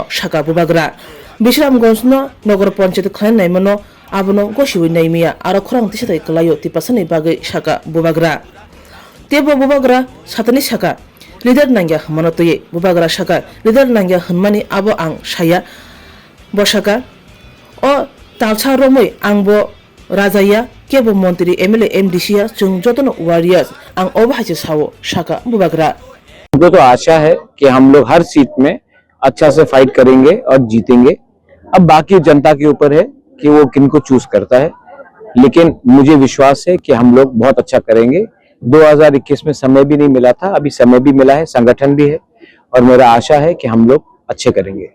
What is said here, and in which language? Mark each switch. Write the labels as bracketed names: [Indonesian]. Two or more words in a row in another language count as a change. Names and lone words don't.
[Kok Borok] shaka bubagra Bisramganj no nogor panchayat khan nai mano abono gosiwi nai maya aro khorang tisatai klayo tipasani bagai shaka bubagra tebo bubagra satani shaka leader nangya manotoye bubagra shaka leader nangya hunmani abo ang shaya boshaka o talcha romoi angbo rajaya kebo montri MLA MDC ya chung jotono warriors ang obahache sawo shaka bubagra [Hindi] हमको तो आशा है कि हम लोग हर सीट में अच्छा से फाइट करेंगे और जीतेंगे। अब बाकी जनता के ऊपर है कि वो किनको चूज करता है, लेकिन मुझे विश्वास है कि हम लोग बहुत अच्छा करेंगे। 2021 में समय भी नहीं मिला था, अभी समय भी मिला है, संगठन भी है और मेरा आशा है कि हम लोग अच्छे करेंगे।